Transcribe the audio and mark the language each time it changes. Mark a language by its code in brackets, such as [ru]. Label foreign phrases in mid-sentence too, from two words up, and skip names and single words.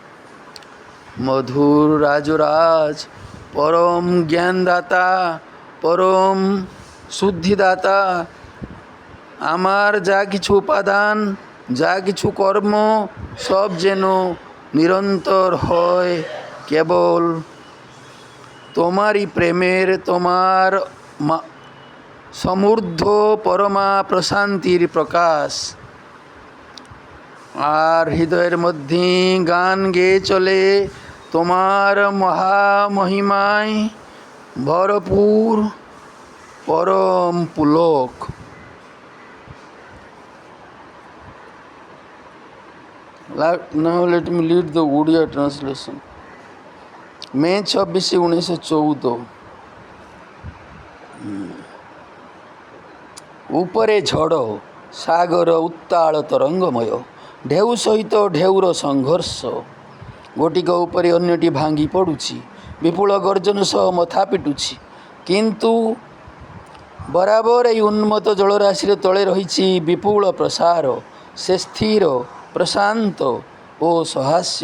[bn] মধুর রাজরাজ, পরম জ্ঞানদাতা, পরম শুদ্ধিদাতা, আমার যা কিছু উপাদান, যা কিছু কর্ম, সব যেন নিরন্তর হয় কেবল তোমারই প্রেমের, তোমার সমূর্ধ পরমা প্রশান্তির প্রকাশ। আর হৃদয়ের মধ্যে গান গেয়ে চলে তোমার মহামহিমায় ভরপুর পরম পুলক। [en] Now let me read the Odia translation. May 26, 1914। [or] ଉପରେ ଝଡ଼, ସାଗର ଉତ୍ତାଳ ତରଙ୍ଗମୟ, ଢେଉ ସହିତ ଢେଉର ସଂଘର୍ଷ। ଗୋଟିକ ଉପରେ ଅନ୍ୟଟି ଭାଙ୍ଗି ପଡ଼ୁଛି, ବିପୁଳ ଗର୍ଜନ ସହ ମଥା ପିଟୁଛି। କିନ୍ତୁ ବରାବର ଏହି ଉନ୍ମତ୍ତ ଜଳରାଶିର ତଳେ ରହିଛି ବିପୁଳ ପ୍ରସାର। ସେ ସ୍ଥିର, ପ୍ରଶାନ୍ତ ଓ ସହାସ୍ୟ।